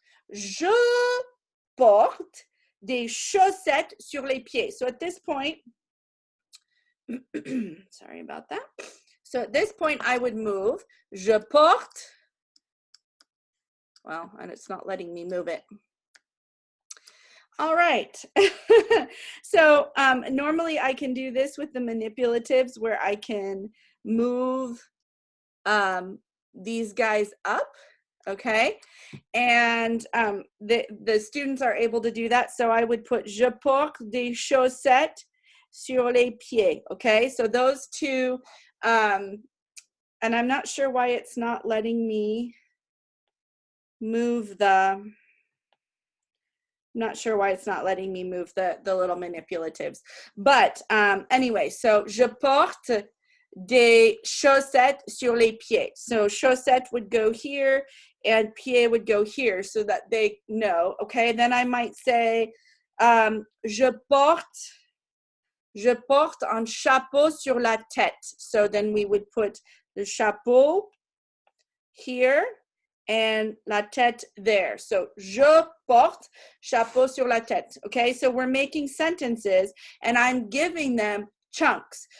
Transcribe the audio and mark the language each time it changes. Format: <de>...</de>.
<fr>Je porte des chaussettes sur les pieds.</fr> <en>So at this point, sorry about that. So at this point, I would move.</en> <fr>Je porte.</fr> <en>Well, and it's not letting me move it. All right. So normally I can do this with the manipulatives where I can move these guys up. Okay, and the students are able to do that. So I would put</en> <fr>je porte des chaussettes sur les pieds.</fr> <en>Okay, so those two, and I'm not sure why it's not letting me move the. I'm not sure why it's not letting me move the little manipulatives. But anyway, so</en> <fr>je porte des chaussettes sur les pieds.</fr> <en>So chaussette would go here and pied would go here so that they know, okay? Then I might say,</en> <fr>je porte un chapeau sur la tête.</fr> <en>So then we would put the chapeau here and la tête there.</en> <fr>So je porte chapeau sur la tête, okay?</fr> <en>So we're making sentences and I'm giving them chunks.</en>